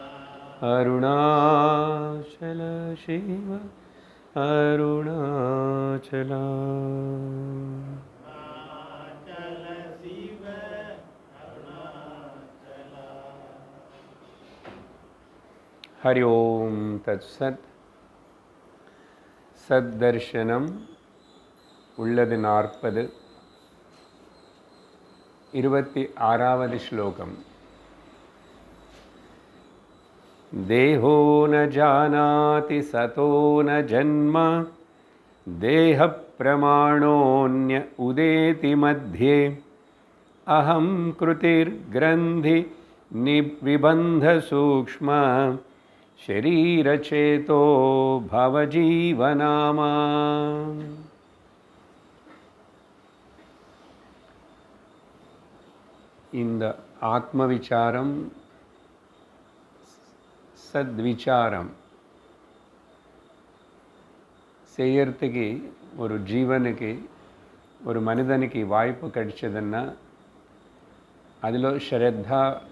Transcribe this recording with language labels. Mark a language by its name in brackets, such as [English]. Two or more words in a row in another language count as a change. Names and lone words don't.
[Sanskrit] अरुणाचल शिव अरुणाचला अरुणाचल शिव अरुणाचला। हरि ओम तत्सत्। [Tamil] सद्दर्शनम உள்ளது 40 26வது श्लोकम्। [Sanskrit] देहो न जानाति सतो न जन्म देह प्रमाणोऽन्य उदेति मध्ये अहं कृतिर्ग्रन्थि निबन्ध सूक्ष्म शरीरचेतो भवजीवनामा। [Tamil] இந்த ஆத்ம விசாரம் சத்விசாரம் செய்யறதுக்கு ஒரு ஜீவனுக்கு ஒரு மனிதனுக்கு வாய்ப்பு கிடைச்சதுன்னா அதில் ஸ்ரத்தா